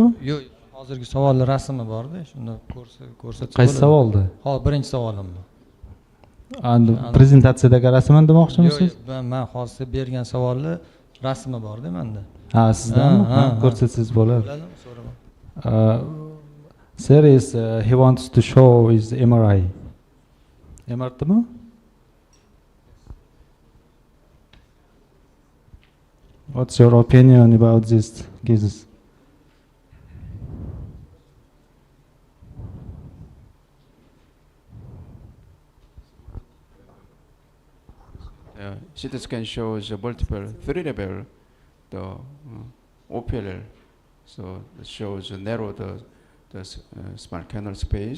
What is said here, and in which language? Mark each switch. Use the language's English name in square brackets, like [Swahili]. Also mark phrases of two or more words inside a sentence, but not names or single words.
[Uzbek] Yo'q, hozirgi savollar rasmi bor-da, shuni ko'rsatsa bo'ladi. Qaysi savoldi? Hozir birinchi savolim bu. Endi prezentatsiyadagi rasmni demoqchimisiz? Yo'q, men hozir bergan savolni rasmi bor-da menda. Ha, sizdanmi? Ko'rsatsangiz bo'ladi. Bo'ladimi? So'raman. [English] Sir is he wants to show his MRI. [Uzbek] MRI-mi? [English] What's your opinion about this cases? CT scan shows multiple 3-level the OPLL, so it shows narrow the small canal space.